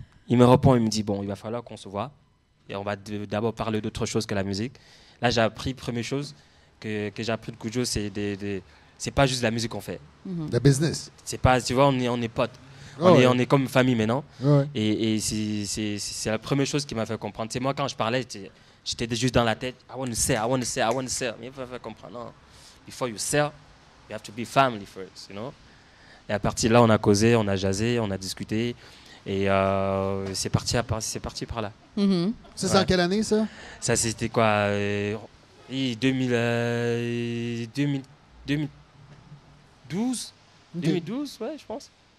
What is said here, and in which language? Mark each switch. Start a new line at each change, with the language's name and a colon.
French: Il me dit, bon, il va falloir qu'on se voit et on va d'abord parler d'autre chose que la musique. Là, j'ai appris, première chose que j'ai appris de Kujo, c'est c'est pas juste la musique qu'on fait. La business. C'est pas, tu vois, on est potes. Ah ouais. On est comme famille maintenant. Ouais. Et c'est la première chose qui m'a fait comprendre. Tu sais, moi, quand je parlais, j'étais juste dans la tête.
English: I want to sell.
French: Mais il faut faire comprendre. Non.
English: Before you sell, you have to be family first, you know.
French: Et à partir de là, on a causé, on a jasé, on a discuté. Et c'est parti par là. Ça, c'est en quelle année, ça? Ça, c'était quoi 2012 2012, ouais, je pense.